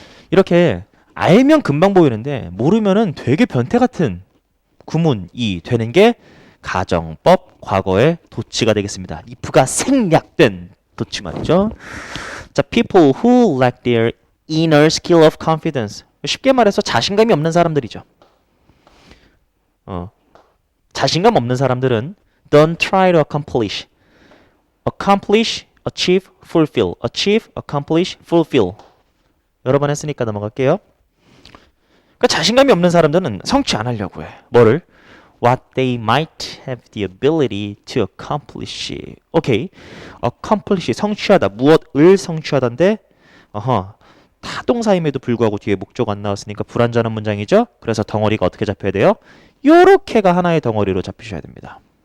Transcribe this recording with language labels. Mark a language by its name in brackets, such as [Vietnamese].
[Korean] 이렇게 알면 금방 보이는데 모르면은 되게 변태 같은 구문이 되는 게 가정법 과거의 도치가 되겠습니다. if가 생략된 도치 말이죠. [English] 자, people who lack their inner skill of confidence. [Korean] 쉽게 말해서 자신감이 없는 사람들이죠. 자신감 없는 사람들은 [English] don't try to accomplish. accomplish, achieve, fulfill. achieve, accomplish, fulfill. [Korean] 여러 번 했으니까 넘어갈게요. 그러니까 자신감이 없는 사람들은 성취 안 하려고 해. 뭐를? [English] What they might have the ability to accomplish. [Korean] 오케이. accomplish, 성취하다. 무엇을 성취하다인데 타동사임에도 불구하고 뒤에 목적 안 나왔으니까 불완전한 문장이죠. 그래서 덩어리가 어떻게 잡혀야 돼요? 요렇게가 하나의 덩어리로 잡히셔야 됩니다.